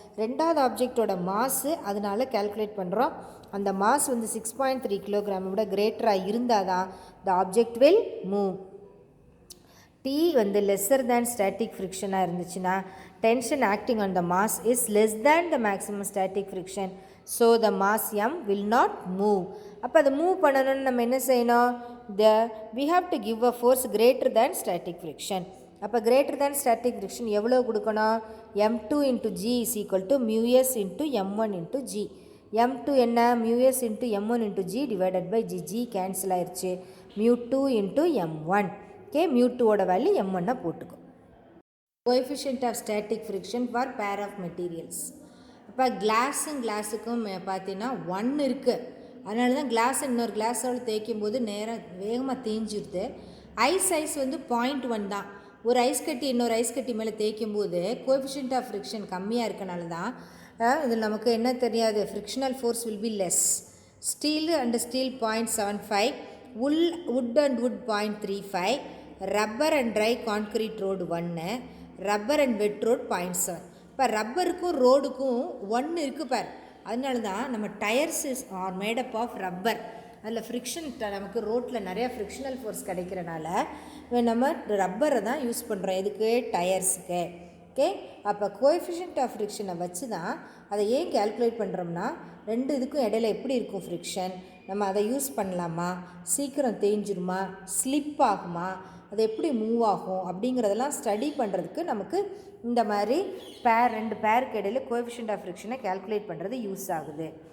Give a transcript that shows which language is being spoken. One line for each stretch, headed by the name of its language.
Tamil: ரெண்டாவது ஆப்ஜெக்டோட மாஸு அதனால் கேல்குலேட் பண்ணுறோம். அந்த மாஸ் வந்து 6.3 கிலோகிராமை விட கிரேட்டராக இருந்தால் தான்
English: The object will move. T வந்து lesser than static ஃப்ரிக்ஷனாக
Tamil: இருந்துச்சுன்னா
English: Tension acting on the mass is less than the maximum static friction. So the mass M will not move.
Tamil: அப்போ அதை மூவ் பண்ணணும்னு நம்ம என்ன செய்யணும்?
English: we have to give a force greater than static friction. அப்போ greater than static friction
Tamil: எவ்வளோ கொடுக்கணும்?
English: m2 into g is equal to μs into m1 into g. m2 என்ன? μs into m1 into g divided by g. g cancel ஆயிடுச்சு. μ2 into m1. ஓகே, μ2ஓட value m1 போட்டுக்கும். Coefficient of static friction for pair of materials.
Tamil: இப்போ கிளாஸுக்கும் பார்த்தீங்கன்னா 1 இருக்குது. அதனால தான் class இன்னொரு கிளாஸோடு தேய்க்கும் போது வேகமாக தேஞ்சிடுது. ஐஸ் வந்து 0.1 தான். ஒரு ஐஸ் கட்டி இன்னொரு ஐஸ் கட்டி மேலே தேய்க்கும் போது கோஎஃபிஷியன்ட் ஆஃப் ஃப்ரிக்ஷன் கம்மியாக இருக்கனால தான் இது நமக்கு என்ன தெரியாது,
English: Frictional force will be less. Steel and steel 0.75, wood and wood 0.35, rubber and dry concrete road 1, rubber and wet road 0.7.
Tamil: இப்போ ரப்பருக்கும் ரோடுக்கும் 1 இருக்குது பார். அதனால தான் நம்ம
English: Tyres are made up of rubber.
Tamil: அதில் ஃப்ரிக்ஷன் நமக்கு ரோட்டில் நிறையா ஃப்ரிக்ஷனல் ஃபோர்ஸ் கிடைக்கிறனால நம்ம ரப்பரை தான் யூஸ் பண்ணுறோம். எதுக்கு? டயர்ஸுக்கு. ஓகே, அப்போ கோஎஃபிஷியன்ட் ஆஃப் ஃப்ரிக்ஷனை வச்சு தான் அதை ஏன் கேல்குலேட் பண்ணுறோம்னா, ரெண்டு இதுக்கும் இடையில எப்படி இருக்கும் ஃப்ரிக்ஷன், நம்ம அதை யூஸ் பண்ணலாமா, சீக்கிரம் தேஞ்சிருமா, ஸ்லிப் ஆகுமா, அது எப்படி மூவ் ஆகும் அப்படிங்கிறதெல்லாம் ஸ்டடி பண்ணுறதுக்கு நமக்கு இந்த மாதிரி ரெண்டு பேருக்கு இடையில கோஎஃபிஷியன்ட் ஆஃப் ஃப்ரிக்ஷனை கேல்குலேட் பண்ணுறது யூஸ் ஆகுது.